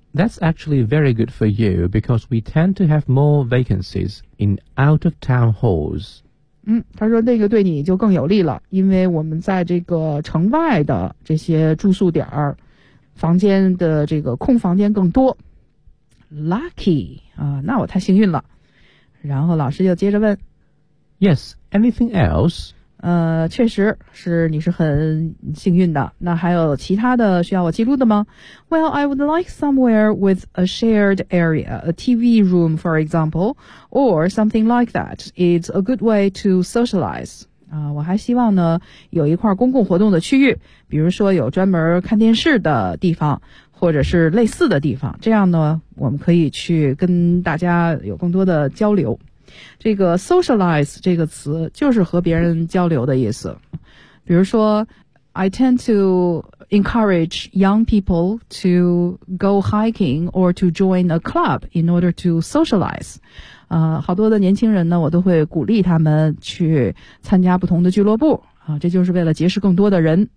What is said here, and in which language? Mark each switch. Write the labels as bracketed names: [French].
[English] That's actually very good for you because we tend to have more vacancies in out of town halls. [Chinese] 嗯，他说那个对你就更有利了，因为我们在这个城外的这些住宿点房间的这个空房间更多。 Lucky 啊，那我太幸运了。然后老师就接着问 [English] Yes, anything else? [Chinese] 确实是你是很幸运的。那还有其他的需要我记录的吗？ [English] Well, I would like somewhere with a shared area, a TV room, for example, or something like that. It's a good way to socialize. [Chinese] 我还希望呢有一块公共活动的区域，比如说有专门看电视的地方，或者是类似的地方，这样呢我们可以去跟大家有更多的交流。这个 socialize 这个词就是和别人交流的意思，比如说 [English] I tend to encourage young people to go hiking or to join a club in order to socialize、 [Chinese] 好多的年轻人呢我都会鼓励他们去参加不同的俱乐部、这就是为了结识更多的人。